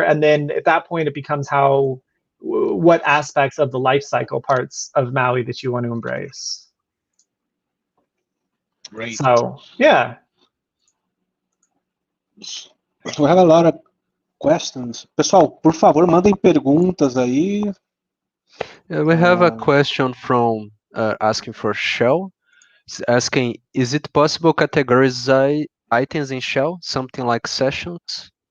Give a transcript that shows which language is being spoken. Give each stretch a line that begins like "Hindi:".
English: And then at that point, it becomes what aspects of the lifecycle parts of Maui that you want to embrace. Great. So, yeah. We have a lot of questions.
Portuguese: Pessoal, por favor, mandem perguntas aí.
English: Yeah, we have a question from asking for Shelll. It's asking, is it possible to categorize items in Shelll, something like sessions?